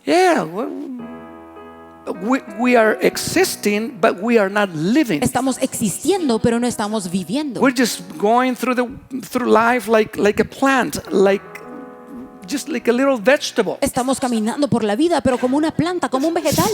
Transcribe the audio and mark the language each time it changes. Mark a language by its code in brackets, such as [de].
[en] Yeah, we are existing, but we are not living. [es] Estamos existiendo, pero no estamos viviendo. [en] We're just going through life like a plant, just like a little vegetable. [es] Estamos caminando por la vida, pero como una planta, como un vegetal.